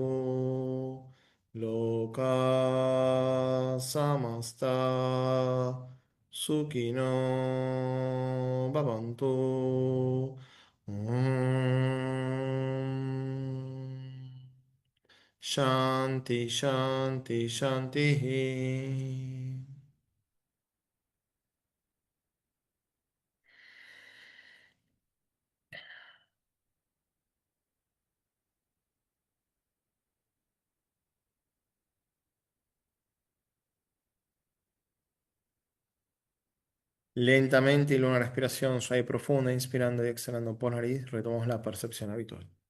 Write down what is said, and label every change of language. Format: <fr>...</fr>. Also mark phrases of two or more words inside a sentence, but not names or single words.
<sa>लोकाः समस्ताः सुखिनो भवन्तु. Om. शान्तिः शान्तिः शान्तिः.</sa> <es>Lentamente y luego una respiración suave y profunda, inspirando y exhalando por nariz, retomamos la percepción habitual.</es>